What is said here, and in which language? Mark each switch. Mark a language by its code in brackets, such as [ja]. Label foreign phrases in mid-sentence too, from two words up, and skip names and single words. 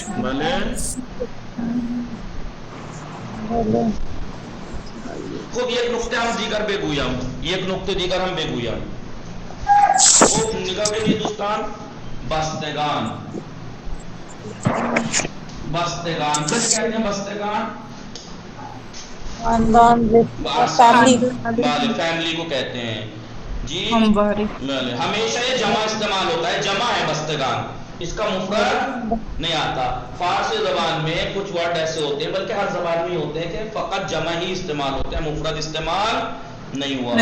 [fa] بله خوب یک نکته هم دیگر بگویم، یک نکته دیگر هم بگویم. خوب نگاه کنید دوستان، بستگان، بستگان [ur] کس کہتے ہیں؟ [fa] بستگان [ur] خاندان فیملی بله فیملی کو کہتے ہیں جی، ہمواری بله ہمیشہ یہ جمع استعمال ہوتا ہے، جمع ہے بستگان، اس کا مفرد نہیں آتا۔ فارسی زبان میں کچھ ورڈ ایسے ہوتے ہیں، بلکہ ہر زبان میں ہوتے ہیں کہ فقط جمع ہی استعمال ہوتے ہیں، مفرد استعمال نہیں ہوا